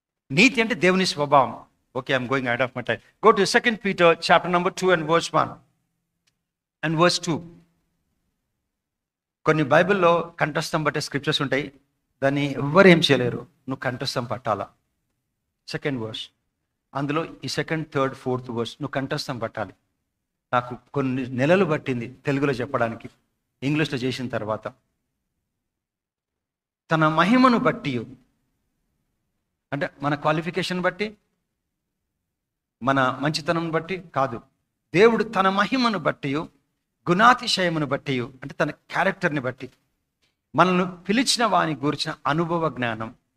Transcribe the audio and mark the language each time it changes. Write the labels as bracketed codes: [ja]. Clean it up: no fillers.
[en] నీతి అంటే దేవుని స్వభావం. Okay, I'm going out of my time. Go to 2 Peter chapter number 2 and verse 1 and verse 2. [te] కొన్ని బైబిల్లో కంఠస్థం పట్టే స్క్రిప్చర్స్ ఉంటాయి, దాన్ని ఎవ్వరు ఏం చేయలేరు, నువ్వు కంఠస్థం పట్టాలా. 2nd verse, అందులో ఈ 2nd, 3rd, 4th verse నువ్వు కంఠస్థం పట్టాలి. నాకు కొన్ని నెలలు పట్టింది తెలుగులో చెప్పడానికి, ఇంగ్లీష్లో చేసిన తర్వాత. తన మహిమను బట్టి అంటే మన క్వాలిఫికేషన్ బట్టి, మన మంచితనం బట్టి కాదు, దేవుడు తన మహిమను బట్టి, గుణాతిశయమును బట్టి, అంటే తన క్యారెక్టర్ని బట్టి మనల్ని పిలిచిన వాని గురించిన అనుభవ జ్ఞానం.